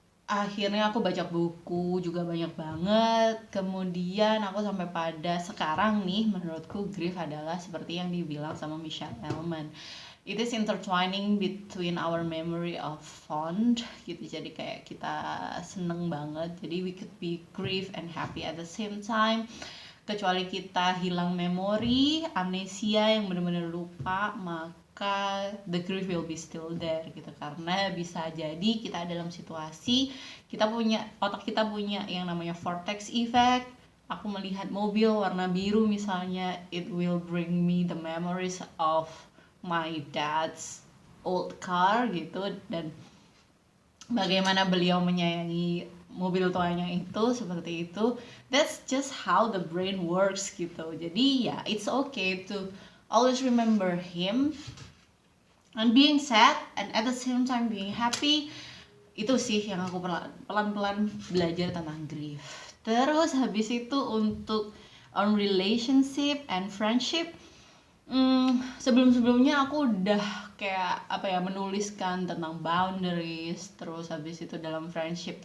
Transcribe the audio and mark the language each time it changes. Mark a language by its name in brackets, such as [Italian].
[Indonesian] Akhirnya aku baca buku juga banyak banget. Kemudian aku sampai pada sekarang nih, menurutku grief adalah seperti yang dibilang sama Michelle Elman, [English] it is intertwining between our memory of fond [Indonesian] gitu. Jadi kayak kita seneng banget, jadi [English] we could be grief and happy at the same time. [Indonesian] Kecuali kita hilang memori, amnesia yang benar-benar lupa, maka [English] the grief will be still there [Indonesian] gitu. Karena bisa jadi kita dalam situasi, otak kita punya yang namanya vortex effect. Aku melihat mobil warna biru misalnya, [English] it will bring me the memories of my dad's old car [Indonesian] gitu, dan bagaimana beliau menyayangi mobil tuanya itu, seperti itu. [English] That's just how the brain works gitu. [Indonesian] Jadi ya [English] it's okay to always remember him and being sad and at the same time being happy. [Indonesian] Itu sih yang aku pelan-pelan belajar tentang grief. Terus habis itu untuk [English] on relationship and friendship, [Indonesian] sebelum-sebelumnya aku udah kayak apa ya, menuliskan tentang boundaries, terus habis itu dalam friendship.